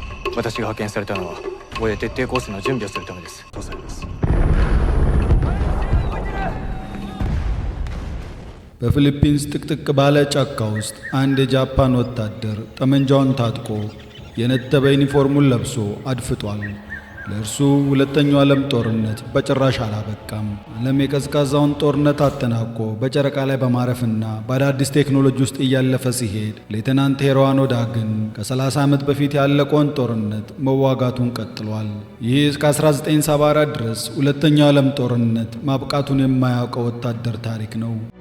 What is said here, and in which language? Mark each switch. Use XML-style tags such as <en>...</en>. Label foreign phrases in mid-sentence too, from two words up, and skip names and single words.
<ja>私が派遣されたのは親徹底抗戦の準備をするためですとされます。</ja> <am>በፊሊፒንስ ጥቅጥቅ ባለ ጫካ ውስጥ አንድ የጃፓን ወታደር ጠመንጃውን ታጥቆ የነጠበ ዩኒፎርሙን ለብሶ አድፍጧል። ለእርሱ ሁለተኛው ዓለም ጦርነት በጭራሽ አላበቃም። ዓለም የቀዝቃዛውን ጦርነት አጠናቆ በጨረቃ ላይ በማረፍና በአዳዲስ ቴክኖሎጂ ውስጥ እያለፈ ሲሄድ ሌተናንት ሄሮዋኖ ዳ ግን ከ30 ዓመት በፊት ያለቀውን ጦርነት መዋጋቱን ቀጥሏል። ይህ እስከ 1974 ድረስ ሁለተኛው ዓለም ጦርነት ማብቃቱን የማያውቀው ወታደር ታሪክ ነው።</am>